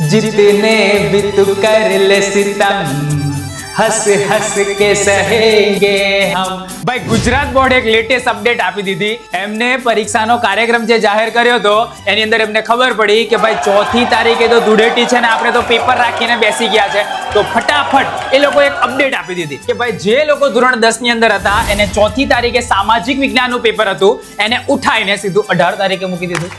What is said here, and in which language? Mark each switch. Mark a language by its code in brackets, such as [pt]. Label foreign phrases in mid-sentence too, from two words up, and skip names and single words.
[hi] जितने भी तू कर ले सितम हंस हंस के सहेंगे हम। [gu] ભાઈ ગુજરાત બોર્ડ એક [en] latest update [gu] આપી દીધી. એમને પરીક્ષાનો કાર્યક્રમ જે જાહેર કર્યો હતો એની અંદર એમને ખબર પડી કે ભાઈ 4મી તારીખે તો ધૂળેટી છે ને આપણે તો પેપર રાખીને બેસી ગયા છે, તો ફટાફટ એ લોકો એક અપડેટ આપી દીધી કે ભાઈ જે લોકો ધોરણ 10 ની અંદર હતા એને 4મી તારીખે સામાજિક વિજ્ઞાનનું પેપર હતું એને ઉઠાઈને સીધું 18 તારીખે મૂકી દીધું.